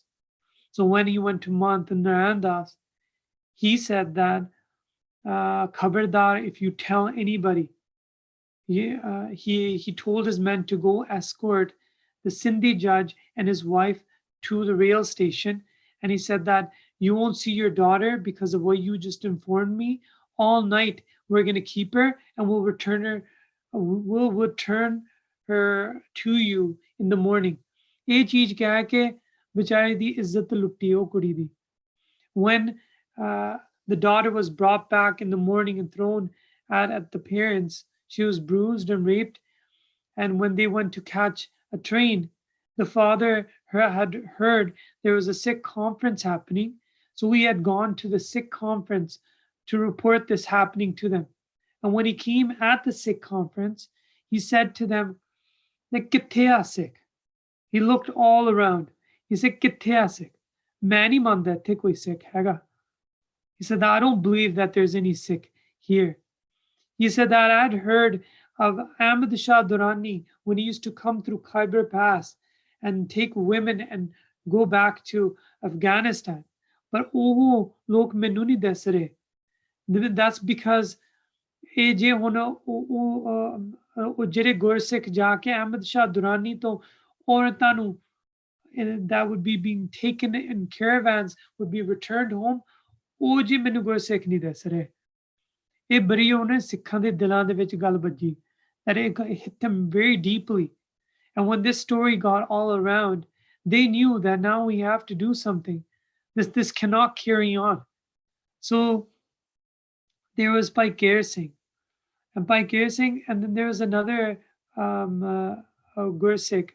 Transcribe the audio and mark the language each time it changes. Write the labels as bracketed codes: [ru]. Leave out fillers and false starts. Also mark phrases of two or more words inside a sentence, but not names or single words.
[en] So when he went to Mahant Narayan Das, he said that Khabardar, if you tell anybody, he told his men to go escort the Sindhi judge and his wife to the rail station. And he said that you won't see your daughter because of what you just informed me. All night we're going to keep her and we'll return her to you in the morning. [pa] ਇਹ ਚੀਜ਼ ਕਹਿ ਕੇ ਵਿਚਾਰੀ ਦੀ ਇੱਜ਼ਤ ਲੁੱਟੀ ਉਹ ਕੁੜੀ ਦੀ. [en] When the daughter was brought back in the morning and thrown at the parents, she was bruised and raped. And when they went to catch a train, the father had heard there was a Sikh conference happening. So he had gone to the Sikh conference to report this happening to them. And when he came at the Sikh conference, he said to them, [pa] "ਕਿੱਥੇ ਸਿੱਖ?" [en] He looked all around. He said, [pa] "ਕਿੱਥੇ ਸਿੱਖ? ਮਨੀ ਮੰਨਦਾ ਇੱਥੇ ਕੋਈ ਸਿੱਖ ਹੈਗਾ." [en] He said, "I don't believe that there's any Sikh here." He said that I'd heard of Ahmad Shah Durrani when he used to come through Khyber Pass and take women and go back to Afghanistan. [pa] But oh, ਲੋਕ ਮੈਨੂੰ ਨਹੀਂ ਦੱਸ ਰਹੇ. [en] That's because [pa] ਇਹ ਜੇ ਹੁਣ ਉਹ ਜਿਹੜੇ ਗੁਰਸਿੱਖ ਜਾ ਕੇ ਅਹਿਮਦ ਸ਼ਾਹ ਦੁਰਾਨੀ ਤੋਂ ਔਰਤਾਂ ਨੂੰ [en] that would be being taken in caravans would be returned home, [pa] ਉਹ ਜੀ ਮੈਨੂੰ ਗੁਰਸਿੱਖ ਨਹੀਂ ਦੱਸ ਰਹੇ। ਇਹ ਬੜੀ ਉਹਨੇ ਸਿੱਖਾਂ ਦੇ ਦਿਲਾਂ ਦੇ ਵਿੱਚ ਗੱਲ ਵੱਜੀ, [en] that it hit them very deeply. And when this story got all around, they knew that now we have to do something. This cannot carry on. So there was Bhai Kher Singh. And Bhai Kher Singh, and then there was another Gursikh.